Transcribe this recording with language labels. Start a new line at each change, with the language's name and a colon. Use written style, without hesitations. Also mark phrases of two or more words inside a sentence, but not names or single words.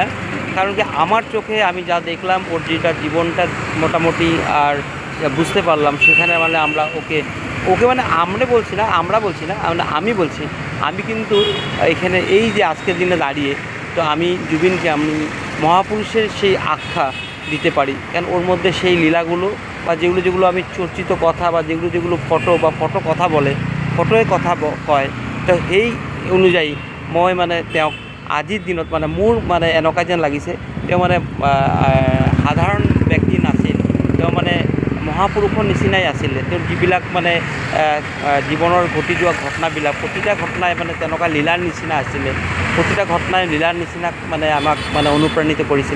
Bangla: কারণ কি, আমার চোখে আমি যা দেখলাম, ওর যেটা জীবনটা মোটামুটি আর বুঝতে পারলাম, সেখানে মানে আমরা ওকে মানে আমরা বলছি না, আমি বলছি, আমি কিন্তু এখানে এই যে আজকের দিনে দাঁড়িয়ে, তো আমি জুবিনকে আমি মহাপুরুষের সেই আখ্যা দিতে পারি। কারণ ওর মধ্যে সেই লীলাগুলো, বা যেগুলো আমি চর্চিত কথা, বা যেগুলো ফটো কথা বলে, ফটোয় কথা কয়, তো সেই অনুযায়ী
Assamese: মই মানে তেওঁক আজিৰ দিনত মানে মোৰ মানে এনেকুৱা যেন লাগিছে, তেওঁ মানে সাধাৰণ ব্যক্তি নাছিল, তেওঁ মানে মহাপুৰুষৰ নিচিনাই আছিলে। তেওঁৰ যিবিলাক মানে জীৱনৰ ঘটি যোৱা ঘটনাবিলাক, প্ৰতিটা ঘটনাই মানে তেনেকুৱা লীলাৰ নিচিনা আছিলে, প্ৰতিটা ঘটনাই লীলাৰ নিচিনা মানে আমাক মানে অনুপ্ৰাণিত কৰিছিলে।